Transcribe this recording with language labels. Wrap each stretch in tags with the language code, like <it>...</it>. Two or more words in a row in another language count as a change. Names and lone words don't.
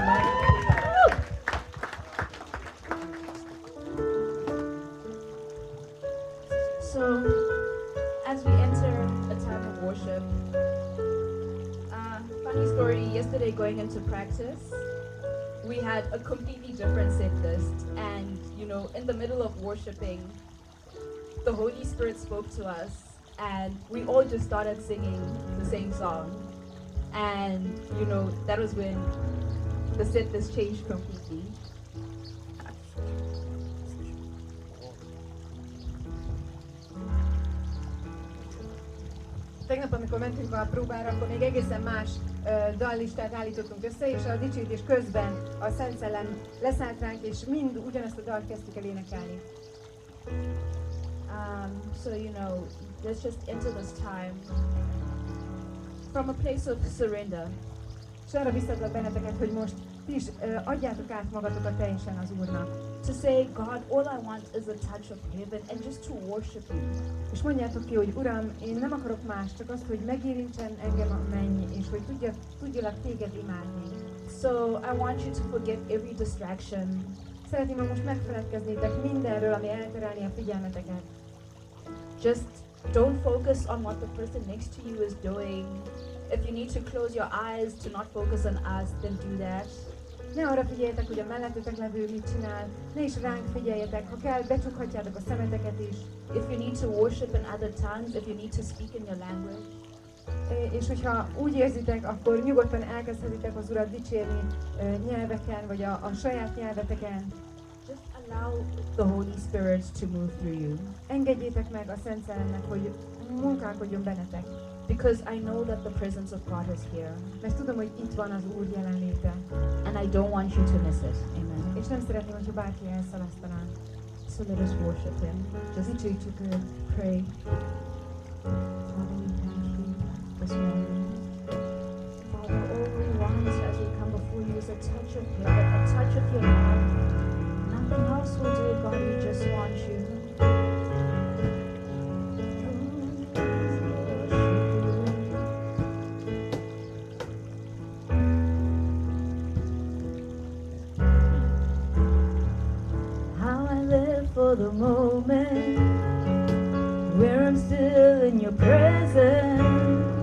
<en>So, as we enter a time of worship, funny story, yesterday going into practice, we had a completely different set list. And, you know, in the middle of worshiping, the Holy Spirit spoke to us, and we all just started singing the same song. And, you know, that was when the set list changed completely.</en> <hu>Tegnap, amikor mentünk a próbára, akkor még egészen más dallistát állítottunk össze, és a dicsőítés közben a Szent Szellem leszállt ránk, és mind ugyanazt a dalt kezdtük el énekelni.</hu> <en>So, you know, let's just enter this time from a place of surrender.</en> <hu>És arra biztatlak benneteket, hogy most ti is adjátok át magatokat teljesen az Úrnak.</hu> <en>To say, God, all I want is a touch of heaven and just to worship you.</en> <hu>És mondjátok ki, hogy Uram, én nem akarok más, csak azt, hogy megérintsen engem a menny, és hogy tudjalak téged imádni.</hu> <en>So I want you to forget every distraction.</en> <hu>Szeretném, ha most megfeledkeznétek mindenről, ami elterelni a figyelmeteket.</hu> <en>Just don't focus on what the person next to you is doing. If you need to close your eyes to not focus on us, then do that.</en> <hu>Ne arra figyeljetek, hogy a mellettetek levő mit csinál, ne is ránk figyeljetek, ha kell, becsukhatjátok a szemeteket is.</hu> <en>If you need to worship in other tongues, if you need to speak in your language,</en> <hu>És hogyha úgy érzitek, akkor nyugodtan elkezdhetitek az Urat dicsérni nyelveken, vagy a saját nyelveteken.</hu> <en>just allow the Holy Spirit to move through you.</en> <hu>Engedjétek meg a Szent Szellemnek, hogy munkálkodjon bennetek.</hu> <en>Because I know that the presence of God is here.</en> <hu>Mert tudom, hogy itt van az Úr jelenléte.</hu> <en>And I don't want you to miss it. Amen.</en> <hu>És nem szeretném, hogyha bárki elszalasztaná.</hu> <en>So let us worship Him.</en> <hu>Just dicsőítsük őt.</hu> <en>Pray. Father, we thank you this morning. Father, all we want as we come before you is a touch of heaven, a touch of your love. Nothing else will do, God. We just want you. How I live for the moment where I'm still in your presence.</en>